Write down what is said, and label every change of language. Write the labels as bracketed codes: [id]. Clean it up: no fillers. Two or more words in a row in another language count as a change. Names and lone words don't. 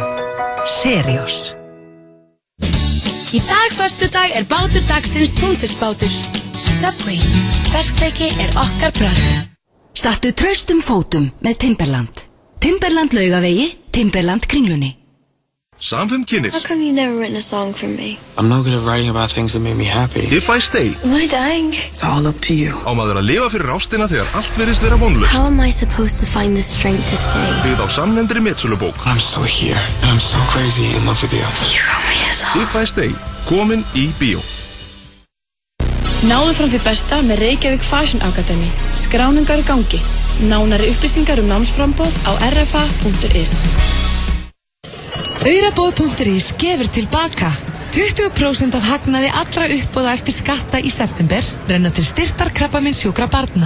[is] Seriós. Í dag föstudag bátur dagsins túnfiskbátur. Subway. Ferskleiki okkar bragð. Stattu traustum fótum með Timberland. Timberland Laugavegi, Timberland Kringlunni. Samfum kynir. [en] How come you never written a song for me? I'm no good at writing about things that make me happy. If I stay. Am I dying? It's all up to you. [is] Á maður að lifa fyrir ástina þegar allt virðist vera vonlaust. [en] How am I supposed to find the strength to stay? [is] Byggð á samnefndri metsölubók. [en] I'm so here, and I'm so crazy in love with you. You wrote me a song. If I stay, [is] komin í bíó. Náðu fram því besta með Reykjavík Fashion Academy. Skráningar í gangi. Nánari upplýsingar námsframboð á rfa.is. Auraboð.is gefur tilbaka 20% af hagnaði allra uppboða eftir skatta í september renna til styrktar krabbameinssjúkra barna.